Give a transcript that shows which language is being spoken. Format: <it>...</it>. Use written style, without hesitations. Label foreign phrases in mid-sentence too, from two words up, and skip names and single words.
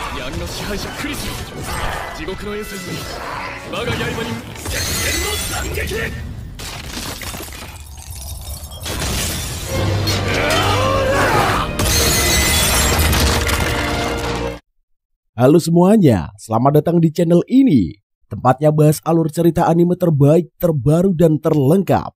<ja>の支配者クリスよ、地獄のエッセンスに我が刃に絶戦の惨劇。</ja> <id>Halo semuanya, selamat datang di channel ini. Tempatnya bahas alur cerita anime terbaik, terbaru, dan terlengkap.</id>